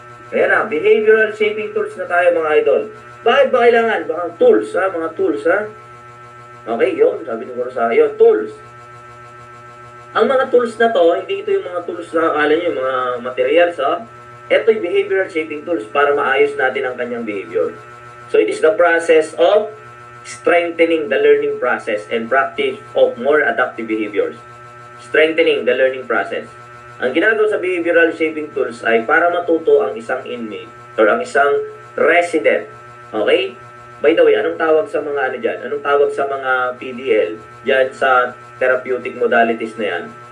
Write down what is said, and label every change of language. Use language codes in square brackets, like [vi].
[tl] Kaya na, behavioral shaping tools na tayo mga idol. Bakit ba kailangan? Baka tools, ha? Mga tools, ha? Okay, yun. Sabi ni Kurosa, yun, tools. Ang mga tools na to, hindi ito yung mga tools na akala nyo, yung mga materials, ha? Ito yung behavioral shaping tools para maayos natin ang kanyang behavior. [en] So, it is the process of strengthening the learning process and practice of more adaptive behaviors. Strengthening the learning process. [tl] Ang ginagawa sa behavioral shaping tools ay para matuto ang isang inmate or ang isang resident. Okay? [en] By the way, [tl] anong tawag sa mga ano dyan? Anong tawag sa mga PDL dyan sa therapeutic modalities na yan?